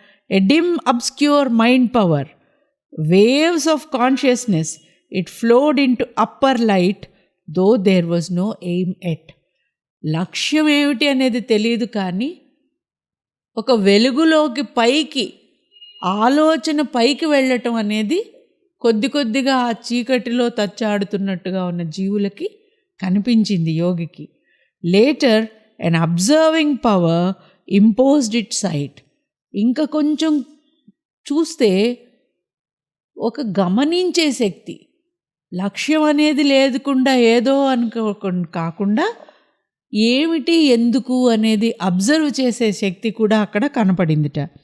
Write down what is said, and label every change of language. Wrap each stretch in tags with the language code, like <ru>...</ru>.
<en>A dim obscure mind power, waves of consciousness, it flowed into upper light though there was no aim at.</en> <te>లక్ష్యం ఏమిటి అనేది తెలియదు, కానీ ఒక వెలుగులోకి పైకి ఆలోచన పైకి వెళ్ళటం అనేది కొద్ది కొద్దిగా ఆ చీకటిలో తచ్చాడుతున్నట్టుగా ఉన్న జీవులకి కనిపించింది యోగికి.</te> <en>Later an observing power imposed its sight.</en> <te>ఇంకా కొంచెం చూస్తే ఒక గమనించే శక్తి, లక్ష్యం అనేది లేకుండా ఏదో కాకుండా ఏమిటి ఎందుకు అనేది అబ్జర్వ్ చేసే శక్తి కూడా అక్కడ కనపడిందిట.</te>